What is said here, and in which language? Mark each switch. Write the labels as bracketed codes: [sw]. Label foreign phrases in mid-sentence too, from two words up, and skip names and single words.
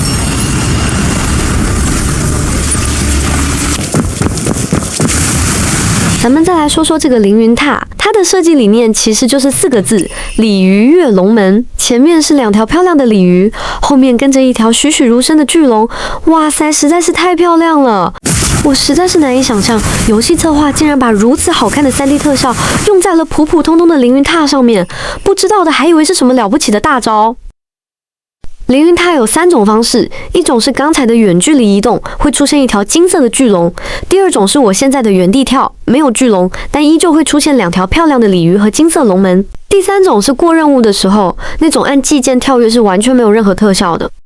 [zh] 咱們再來說說這個凌雲塔，它的設計理念其實就是4個字：鯉魚躍龍門。前面是2條漂亮的鯉魚，後面跟着一條栩栩如生的巨龍。哇塞，實在是太漂亮了！我實在是難以想象，遊戲策劃竟然把如此好看的3D 特效用在了普普通通的凌雲塔上面，不知道的還以為是什麼了不起的大招。凌雲塔有3種方式，一種是剛才的遠距離移動，會出現一條金色的巨龍；第二種是我現在的原地跳，沒有巨龍，但依舊會出現2條漂亮的鯉魚和金色龍門；第3種是過任務的時候，那種按技鍵跳躍是完全沒有任何特效的。